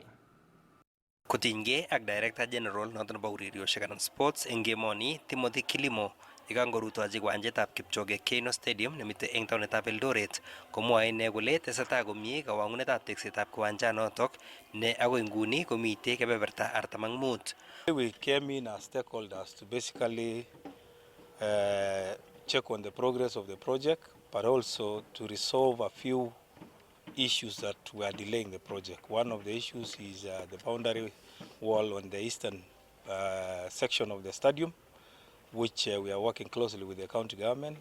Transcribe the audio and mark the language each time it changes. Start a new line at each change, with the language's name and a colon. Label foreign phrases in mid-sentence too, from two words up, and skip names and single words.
Kalenjin: Kotinygei ak
English: Director General
Kalenjin: noton nebo ureriosiek anan sports eng emoni Timothy Kilimo yekangorutochi kiwanjetab Kipchoge Keino Stadium nemite eng taunetab Eldoret komwoe ine kole tesetai komie kawongunetab teksetab kiwanjanotok ne agoi nguni komite kebeberta 45.
English: We came in as stakeholders to basically check on the progress of the project, but also to resolve a few issues that were delaying the project. One of the issues is the boundary wall on the eastern section of the stadium, which we are working closely with the county government.